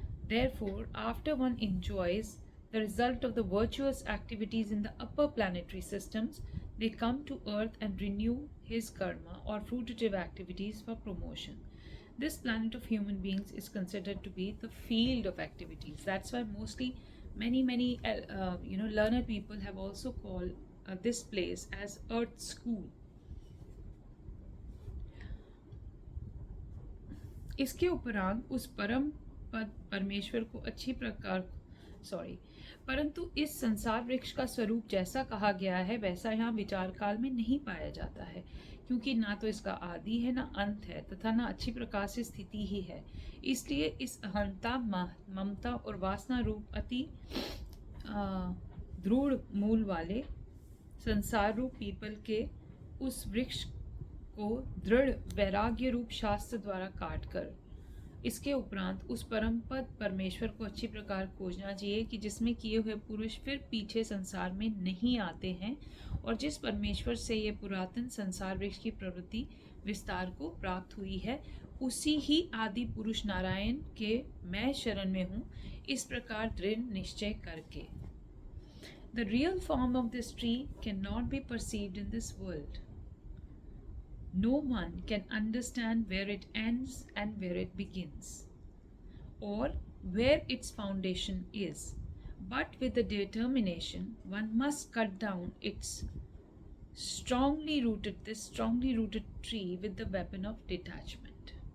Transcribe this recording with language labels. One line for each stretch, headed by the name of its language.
English: Therefore, after one enjoys the result of the virtuous activities in the upper planetary systems, they come to earth and renew his karma or fruitative activities for promotion. This planet of human beings is considered to be the field of activities. That's why mostly many learned people have also called this place as Earth School.
Hindi: इसके उपरांत उस परम पद परमेश्वर को अच्छी प्रकार परंतु इस संसार वृक्ष का स्वरूप जैसा कहा गया है वैसा यहाँ विचार काल में नहीं पाया जाता है, क्योंकि ना तो इसका आदि है ना अंत है तथा ना अच्छी प्रकार से स्थिति ही है। इसलिए इस अहंता, ममता और वासना रूप अति दृढ़ मूल वाले संसार रूप पीपल के उस वृक्ष को दृढ़ वैराग्य रूप शास्त्र द्वारा काट कर इसके उपरांत उस परम पद परमेश्वर को अच्छी प्रकार खोजना चाहिए कि जिसमें किए हुए पुरुष फिर पीछे संसार में नहीं आते हैं, और जिस परमेश्वर से ये पुरातन संसार वृक्ष की प्रवृत्ति विस्तार को प्राप्त हुई है, उसी ही आदि पुरुष नारायण के मैं शरण में हूँ, इस प्रकार दृढ़ निश्चय करके।
English: The real form of this tree cannot be perceived in this world. No one can understand where it ends and where it begins, or where its foundation is. But with the determination, one must cut down this strongly rooted tree with the weapon of detachment.